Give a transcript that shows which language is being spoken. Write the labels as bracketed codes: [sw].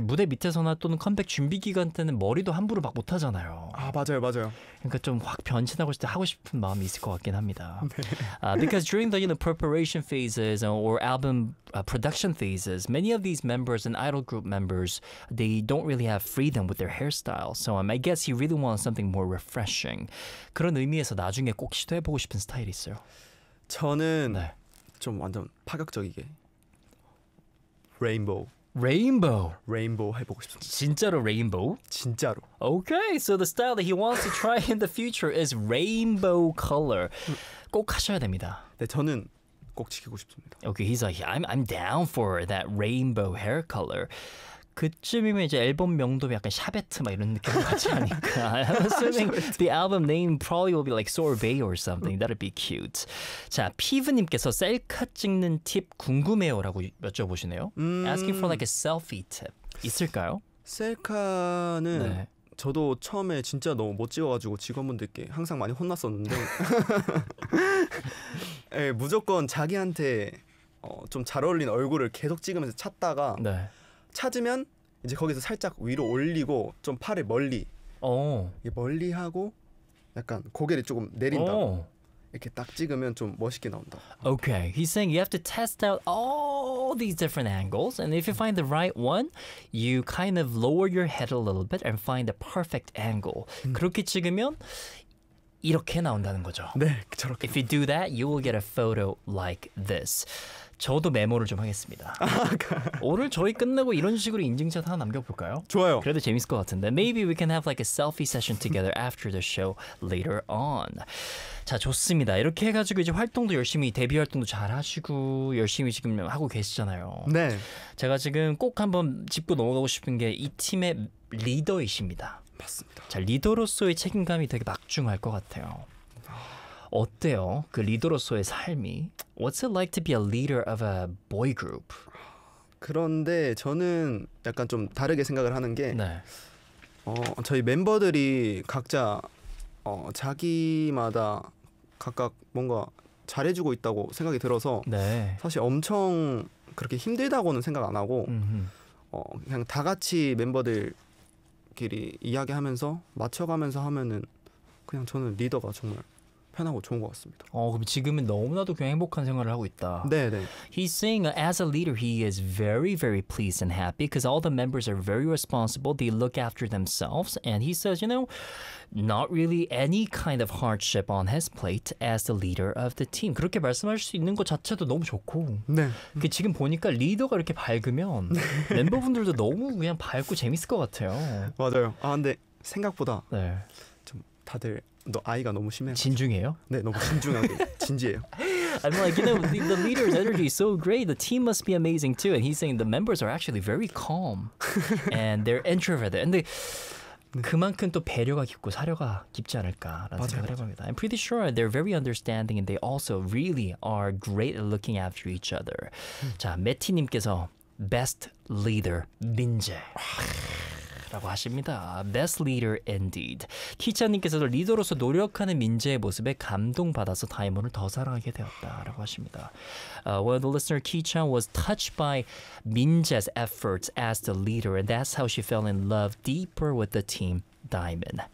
[ko] 무대 밑에서나 또는 컴백 준비 기간 때는 머리도 함부로 막 못하잖아요. 맞아요, 맞아요. 그러니까 좀 확 변신하고 싶다 하고 싶은 마음이 있을 것 같긴 합니다. 네. [en] Because during the, you know, preparation phases or album production phases, many of these members and idol group members, they don't really have freedom with their hairstyle. So I guess he really wants something more refreshing. [ko] 그런 의미에서 나중에 꼭 시도해보고 싶은 스타일이 있어요. 저는 네. 좀 완전 파격적이게. 레인보우. 레인보우. 레인보우 해보고 싶습니다. 진짜로 레인보우? 진짜로. [en] Okay, so the style that he wants to try in the future is rainbow color. [ko] 꼭 하셔야 됩니다. 네, 저는 꼭 지키고 싶습니다. [en] Okay, he's like, I'm down for that rainbow hair color. [ko] 그쯤이면 이제 앨범 명도 약간 샤베트 막 이런 느낌 같지 않을까? [en] I'm assuming the album name probably will be like Sorbet or something. That'd be cute. [ko] 자, 피브님께서 셀카 찍는 팁 궁금해요 라고 여쭤보시네요. [en] Asking for like a selfie tip. 있을까요? [ko] 셀카는 네. 저도 처음에 진짜 너무 못 찍어가지고 직원분들께 항상 많이 혼났었는데 네, 무조건 자기한테 좀 잘 어울린 얼굴을 계속 찍으면서 찾다가 네. 찾으면 이제 거기서 살짝 위로 올리고 좀 팔을 멀리 멀리 하고 약간 고개를 조금 내린다 이렇게 딱 찍으면 좀 멋있게 나온다. [en] Okay, he's saying you have to test out all these different angles, and if you find the right one, you kind of lower your head a little bit and find the perfect angle. [ko] 그렇게 찍으면 이렇게 나온다는 거죠. 네, 저렇게. [en] If you do that, you will get a photo like this. [ko] 저도 메모를 좀 하겠습니다. 오늘 저희 끝나고 이런 식으로 인증샷 하나 남겨볼까요? 좋아요. 그래도 재밌을 것 같은데. [en] Maybe we can have like a selfie session together after the show later on. 자, 좋습니다. [ko] 이렇게 해가지고 이제 활동도 열심히, 데뷔 활동도 잘 하시고 열심히 지금 하고 계시잖아요. 네. 제가 지금 꼭 한번 짚고 넘어가고 싶은 게 이 팀의 리더이십니다. 맞습니다. 자, 리더로서의 책임감이 되게 막중할 것 같아요. [en] 어때요? 그 리더로서의 삶이. What's it like to be a leader of a boy group? [ko] 그런데 저는 약간 좀 다르게 생각을 하는 게 네. 저희 멤버들이 각자 자기마다 각각 뭔가 잘해주고 있다고 생각이 들어서 네. 사실 엄청 그렇게 힘들다고는 생각 안 하고 그냥 다 같이 멤버들끼리 이야기하면서 맞춰가면서 하면은 그냥 저는 리더가 정말 편하고 좋은 것 같습니다. 어, 그럼 지금은 너무나도 그냥 행복한 생활을 하고 있다. 네, 네. [en] He's saying as a leader, he is very, very pleased and happy because all the members are very responsible. They look after themselves, and he says, you know, not really any kind of hardship on his plate as the leader of the team. [ko] 그렇게 말씀하실 수 있는 것 자체도 너무 좋고. 네. 그 지금 보니까 리더가 이렇게 밝으면 멤버분들도 너무 그냥 밝고 재밌을 것 같아요. 맞아요. 아 근데 생각보다 네. 좀 다들. 너 아이가 너무 심해요. 진중해요? 네, 너무 진중하고 진지해요. [en] I'm like, you know, the leader's energy is so great. The team must be amazing too. And he's saying the members are actually very calm and they're introverted. [ko] 근데 네. 그만큼 또 배려가 깊고 사려가 깊지 않을까라는 맞아요, 생각을 해봅니다. [en] 맞아요. I'm pretty sure they're very understanding and they also really are great at looking after each other. [ko] 자, 매티님께서 best leader 민재. 라고 하십니다. [en] Best leader indeed. [ko] 키찬님께서도 리더로서 노력하는 민재의 모습에 감동받아서 다이몬을 더 사랑하게 되었다라고 하십니다. [en] One of the listener, Ki-chan, was touched by Minje's efforts as the leader, and that's how she fell in love deeper with the team Diamond.